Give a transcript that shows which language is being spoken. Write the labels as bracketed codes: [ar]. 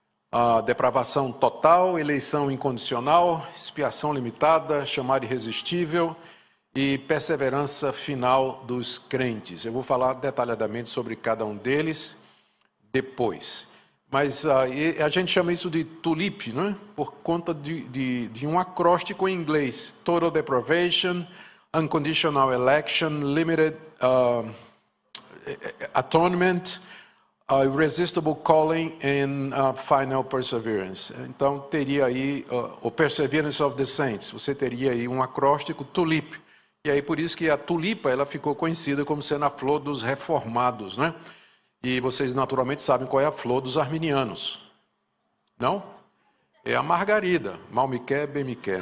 [pt] A depravação total, eleição incondicional, expiação limitada, chamar irresistível e perseverança final dos crentes. Eu vou falar detalhadamente sobre cada um deles depois. Mas a gente chama isso de tulip, não é? Por conta de um acróstico em inglês. [en] Total depravation, unconditional election, limited atonement, irresistible calling and final perseverance. [pt] Então, teria aí o [en] Perseverance of the Saints. [pt] Você teria aí um acróstico tulip. E aí, por isso que a tulipa ela ficou conhecida como sendo a flor dos reformados, né? E vocês naturalmente sabem qual é a flor dos arminianos. Não? É a margarida. Mal me quer, bem me quer.